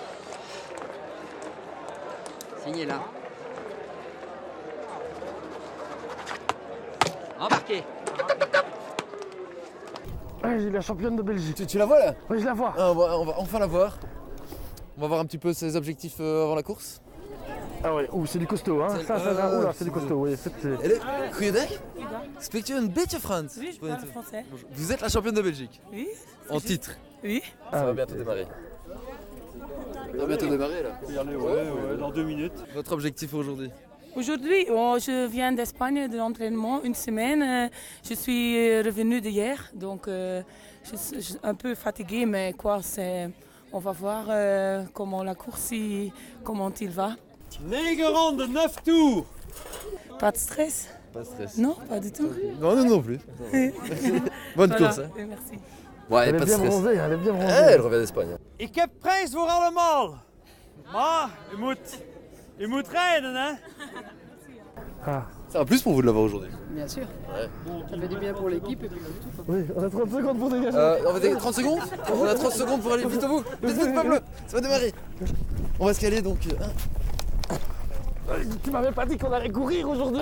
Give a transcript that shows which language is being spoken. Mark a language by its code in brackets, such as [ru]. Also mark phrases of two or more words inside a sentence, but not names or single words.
[fr] Signez là. Embarqué. Ouais, j'ai la championne de Belgique. Tu la vois là? Oui, je la vois. Ah, on va enfin la voir. On va voir un petit peu ses objectifs avant la course. Ah ouais, c'est du costaud, hein. Oula, c'est du costaud, oui. [nl] Goeiedag? Spreekt u een beetje Frans? [fr] Oui, je parle français. Vous êtes la championne de Belgique? Oui. En titre? Oui. Ça va bientôt démarrer. Ça va bientôt démarrer là. Ouais, dans 2 minutes. Votre objectif aujourd'hui? Aujourd'hui, je viens d'Espagne de l'entraînement une semaine. Je suis revenue d'hier, donc je suis un peu fatiguée, mais on va voir comment la course, comment il va. 9 rondes, 9 tours. Pas de stress? Pas de stress. Non, pas du tout. Non, non, non plus. Bonne Voilà. course. Hein. Merci. Ouais, Elle est pas de bien stress. bronzée, elle est bien bronzée. Elle revient d'Espagne. [nl] Ik heb prijs voor allemaal. Maar je moet rijden, hè? [fr] C'est un plus pour vous de l'avoir aujourd'hui. Bien sûr. Ça fait du bien pour l'équipe et puis tout. Oui, on a 30 secondes pour dégager. On va 30 secondes. On a 30 secondes pour aller vite au bout. Vite, vite, Pablo. Ça va démarrer. On va se caler donc. Tu m'avais pas dit qu'on allait courir aujourd'hui.